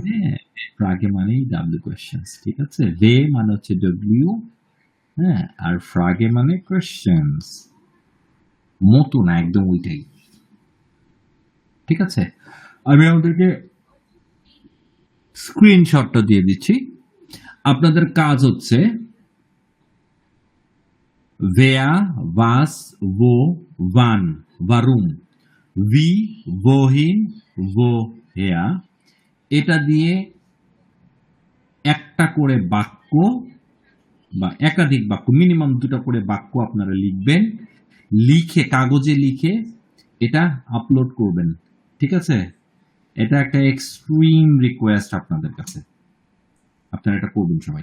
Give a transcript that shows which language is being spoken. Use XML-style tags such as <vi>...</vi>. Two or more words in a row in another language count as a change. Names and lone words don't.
<bn>হ্যাঁ, ফ্রাগে মানেই</bn> <en>W questions,</en> <bn>ঠিক আছে। ভে মানে হচ্ছে ডব্লিউ, হ্যাঁ, আর ফ্রাগে মানে কোয়েশ্চেন্স, মতো না, একদম ওইটাই, ঠিক আছে। আমি আমাদেরকে স্ক্রিনশটটা দিয়ে দিচ্ছি। আপনাদের কাজ হচ্ছে</bn> <de>wer, was, wo, wann, warum, wie, wohin, woher,</de> <bn>এটা দিয়ে একটা করে বাক্য বা একাধিক বাক্য, মিনিমাম 2টা করে বাক্য আপনারা লিখবেন, লিখে কাগজে লিখে এটা আপলোড করবেন, ঠিক আছে। এটা একটা</bn> <en>extreme request</en> <bn>আপনাদের কাছে, আপনারা এটা করবেন সবাই।</bn>